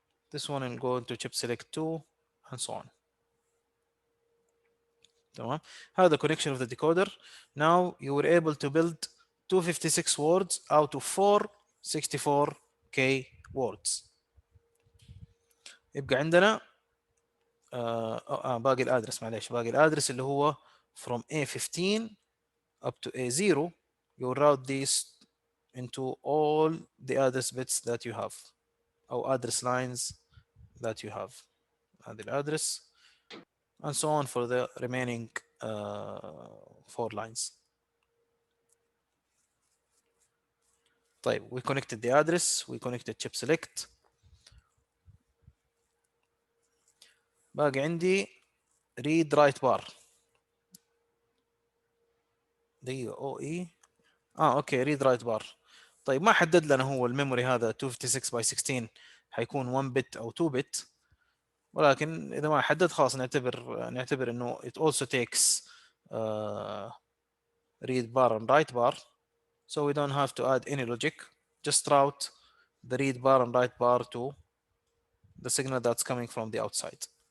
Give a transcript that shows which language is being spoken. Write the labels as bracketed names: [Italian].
[English] This one will go into chip select 2 and so on. [Arabic] تمام. هذا [English] connection of the decoder. Now you were able to build 256 words out of 464K words. [Arabic] يبقى عندنا باقي الادرس، معليش، باقي الادرس اللي هو [English] from A15 up to A0. You route these into all the address bits that you have or address lines that you have. [Arabic] هذه الادرس [English] and so on for the remaining 4 lines. [Arabic] طيب [English] we connected the address, we connected chip select. [Arabic] باقي عندي read write bar. دقيقة او اي اوكي read write bar. طيب ما حدد لنا هو الميموري هذا 256 باي 16 حيكون 1 بت او 2 بت، ولكن اذا ما حدد خلاص نعتبر انه [English] it also takes read bar and write bar, so we don't have to add any logic, just route the read bar and write bar to the signal that's coming from the outside.